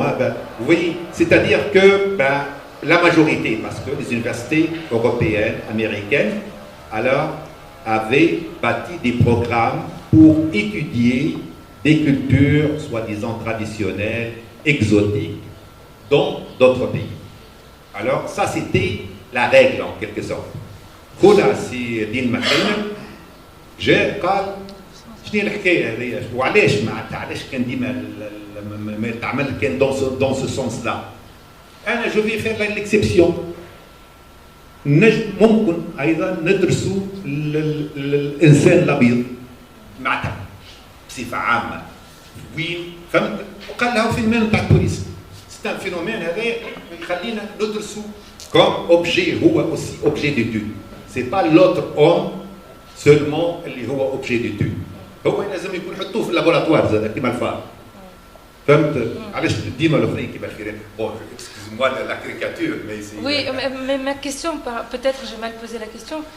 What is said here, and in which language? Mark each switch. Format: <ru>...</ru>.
<fr>Hein, vous voyez, c'est-à-dire que la majorité, parce que les universités européennes, américaines, alors, avaient bâti des programmes pour étudier des cultures, soi-disant traditionnelles, exotiques, dans d'autres pays. Alors, ça, c'était la règle, en quelque sorte.</fr> <ar>هنا سي دين مكينة جاء قال شنو الحكاية هذيا وعلاش معناتها علاش كان ديما ما تعمل كان</ar> <fr>dans ce sens-là.</fr> <ar>أنا</ar> <fr>je vais faire l'exception.</fr> <ar>ممكن أيضا ندرسوا الإنسان الأبيض معناتها بصفة عامة. وين فهمت؟ وقال له فينومين تاع التوريزم.</ar> <fr>C'est un phénomène</fr> <ar>هذا يخلينا ندرسوا</ar> <fr>comme objet هو aussi objet d'étude. C'est pas l'autre homme seulement</fr> <ar>اللي هو</ar> <fr>objet d'étude.</fr> <ar>هو لازم يكون حطوه في اللابوراتوار زاد كيما الفار. فهمت؟ علاش ديما الاخرين كيما الخيرين.</ar> <fr>Bon, excusez-moi de la caricature, mais c'est... Oui, mais ma question, peut-être j'ai mal posé la question.</fr>